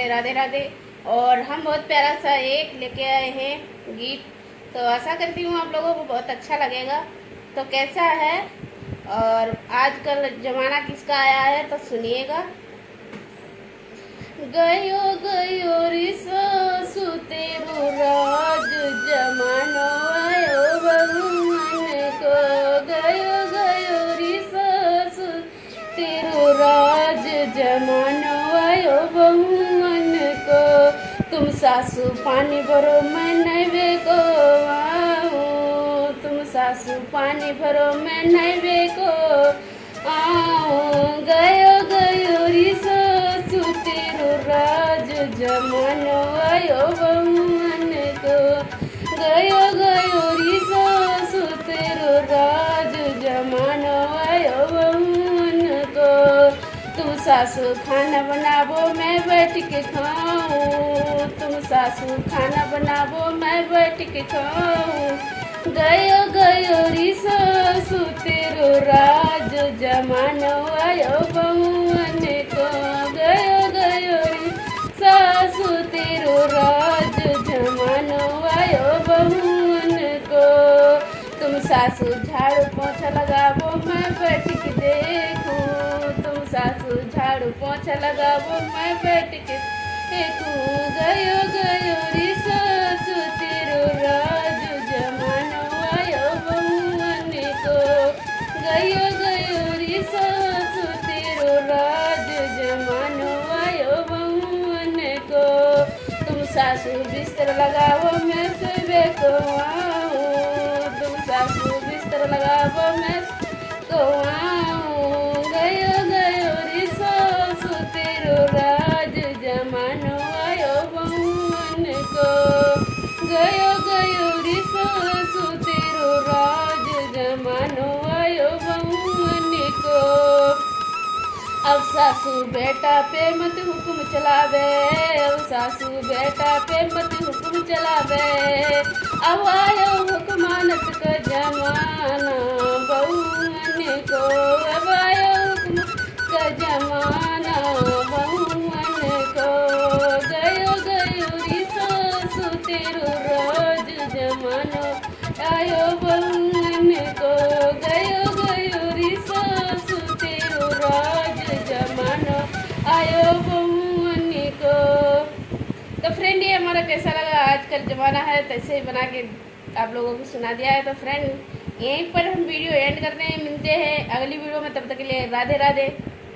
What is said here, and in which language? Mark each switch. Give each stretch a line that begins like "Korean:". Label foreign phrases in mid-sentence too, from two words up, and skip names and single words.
Hindi: राधे राधे। और हम बहुत प्यारा सा एक लेके आए हैं गीत, तो आशा करती हूँ आप लोगों को बहुत अच्छा लगेगा। तो कैसा है और आजकल जमाना किसका आया है तो सुनिएगा।
Braj: गयो गयो रे सासु तेरो राज जमानो आयो भगवान को। गयो गयो रे सासु तेरो राज जमानो आयो भगवान को। तुम सासु पानी भरो मैं नैवे को आऊँ, तुम सासु पानी भरो मैं नैवे को आऊँ। गयो गयो रे सासु तेरो राज जमानो आयो भगवान को। गयो गयो रे सासु तेरो राज जमानो आयो भगवान को। तुम सासु खाना बनावो मैं बैठ के खाऊं, तुम सासु खाना बनावो मैं बैठ के खाऊं। गयो गयो रे सासु तेरो राज जमानो आयो भगवान को। गयो गयो रे सासु तेरो राज जमानो आयो भगवान को। तुम सासु झाड़ू पोछा लगावो मैं बैठ के देखूं, तुम सासु झाड़ू पोछा लगावो मैं बैठ के देखूं। गयो गयो रे सासु तेरो राज जमानो आयो भगवान को। गयो गयो रे सासु तेरो राज जमानो आयो भगवान को। तुम सासु बिस्तर लगावो मैं सोवे को आऊं, तुम सासु बिस्तर लगावो मैं को आऊं। गयो गयो रे सासु तेरो राज जमानो आयो भगवान को। गयो गयो रे सासु तेरो राज जमानो आयो भगवान को। अब सासू बेटा पे मत हुक्म चलावे, अब सासू बेटा पे मत हुक्म चलावे। अब आयो हुक्मानत का जमाना बहुअन को, अब आयो हुक्म का जमाना बहुअन को। गयो गयो रे सासू तेरो राज जमानो आयो बहुअन को। गयो गयो रे सासू तेरो राज जमानो आयो भगवान को।
Hindi: तो फ्रेंड ये हमारा कैसा लगा, आजकल ज़माना है तो ऐसे ही बना के आप लोगों को सुना दिया है। तो फ्रेंड यहीं पर हम
English: video end
Hindi: करते हैं, मिलते हैं अगली वीडियो में, तब तक के लिए राधे राधे।